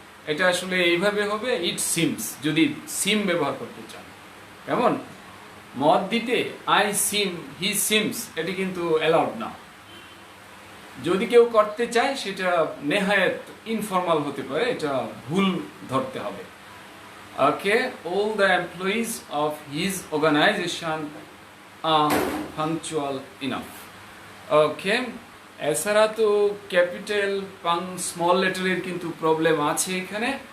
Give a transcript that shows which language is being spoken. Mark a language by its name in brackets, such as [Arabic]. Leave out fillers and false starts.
[Bangla] এটা আসলে এইভাবে হবে ইট সিমস, যদি সিম ব্যবহার করতে চান। কেমন মত দিতে [English] I seem, he seems [Bangla] এটি কিন্তু অ্যালাউড না। যদি কেউ করতে চায় সেটা নেহায়েত ইনফর্মাল হতে পারে, এটা ভুল ধরতে হবে। [English] Okay, all the employees of his organization are punctual enough. [Bangla] ওকে, এছাড়া তো ক্যাপিটাল স্মল লেটারের কিন্তু প্রবলেম আছে এখানে।